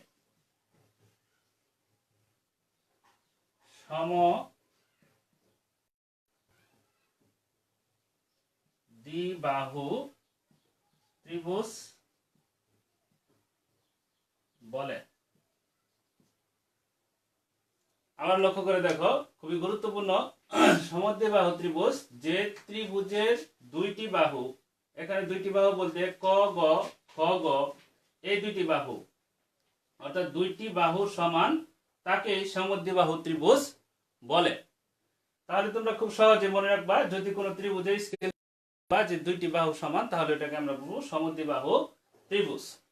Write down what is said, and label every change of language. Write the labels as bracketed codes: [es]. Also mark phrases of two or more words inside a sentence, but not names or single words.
[bn] সমদ্বিবাহু ত্রিভুজ বলে। আবার লক্ষ্য করে দেখো, খুবই গুরুত্বপূর্ণ। সমদ্বিবাহু ত্রিভুজ, যে ত্রিভুজের দুইটি বাহু, এখানে দুইটি বাহু বলতে ক গ খ গ, এই দুইটি বাহু অর্থাৎ দুইটি বাহু সমান তাকে সমদ্বিবাহু ত্রিভুজ বলে। তাহলে তোমরা খুব সহজে মনে রাখবা, যদি কোনো ত্রিভুজের স্কেল বা যে দুইটি বাহু সমান, তাহলে এটাকে আমরা বলবো সমদ্বিবাহু ত্রিভুজ।